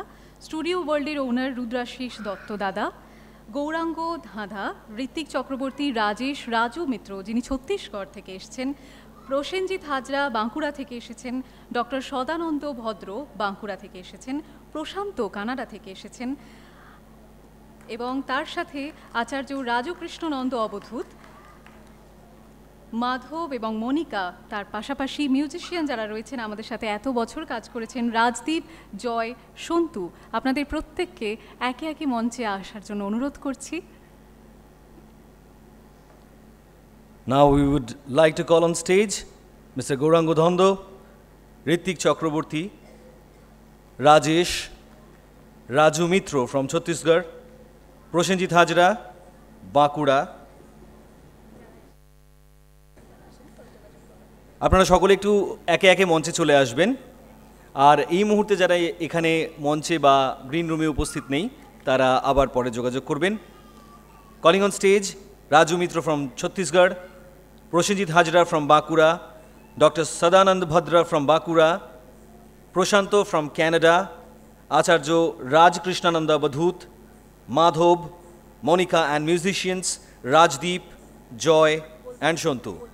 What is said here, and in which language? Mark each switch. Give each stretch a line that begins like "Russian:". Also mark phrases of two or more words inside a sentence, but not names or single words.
Bangla: স্টুডিও ওয়ার্ল্ডের ওনার রুদ্রাশিস দত্ত দাদা, গৌরাঙ্গ ধাঁধা, ঋত্বিক চক্রবর্তী, রাজেশ, রাজু মিত্র যিনি ছত্তিশগড় থেকে এসেছেন, প্রসেনজিৎ হাজরা বাঁকুড়া থেকে এসেছেন, ডক্টর সদানন্দ ভদ্র বাঁকুড়া থেকে এসেছেন, প্রশান্ত কানাডা থেকে এসেছেন, এবং তার সাথে আচার্য রাজকৃষ্ণনন্দ অবধূত, মাধব এবং মনিকা, তার পাশাপাশি মিউজিশিয়ান যারা রয়েছেন আমাদের সাথে এত বছর কাজ করেছেন, রাজদীপ, জয়, সন্তু, আপনাদের প্রত্যেককে একে একে মঞ্চে আসার জন্য অনুরোধ করছি।
English: Now we would like to call on stage Mr. Gaurango Dhondo, Rittik Chakraborty, Rajesh, Raju Mitro from Chhattisgarh, Prosenjit Hajra, Bankura.
Bangla: আপনারা সকলে একটু একে একে মঞ্চে চলে আসবেন। আর এই মুহূর্তে যারা এখানে মঞ্চে বা
English: green room
Bangla: উপস্থিত নেই তারা আবার পরে যোগাযোগ করবেন।
English: Calling on stage Raju Mitra from Chhattisgarh, Prosenjit Hajra from Bankura, Doctor Sadananda Bhadra from Bankura, Prashanta from Canada, Acharya Rajkrishnananda Abadhut, Madhab, Monica, and musicians Rajdeep, Joy, and Shontu.